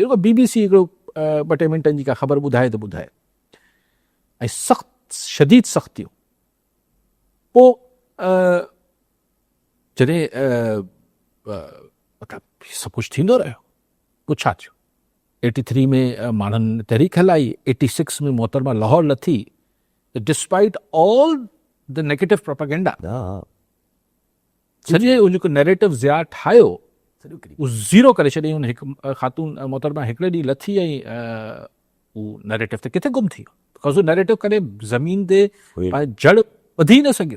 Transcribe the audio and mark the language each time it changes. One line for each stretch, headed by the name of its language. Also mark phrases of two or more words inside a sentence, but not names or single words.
Sindhi: BBC हिकिड़ो 2-3 मिंटनि जी का ख़बर ॿुधाए त ॿुधाए, ऐं सख़्त शदीद सख़्तियूं। पोइ जॾहिं मतिलबु सभु कुझु थींदो रहियो, पोइ छा थियो? 83 में माण्हुनि तहरीक हलाई, 86 में मोहतरमा लाहौर लथी। त
English: despite all the negative propaganda,
Sindhi: सॼे उहो जेको नैरेटिव ज़िया ठाहियो उहो ज़ीरो करे छॾियईं। हुन हिकु ख़ातून मोहतरमा हिकिड़े ॾींहुं लथी ऐं उहो नैरेटिव त किथे गुम थी वियो, बिकॉज़ उहो नैरेटिव कॾहिं ज़मीन ते जड़ ॿधी न सघियो।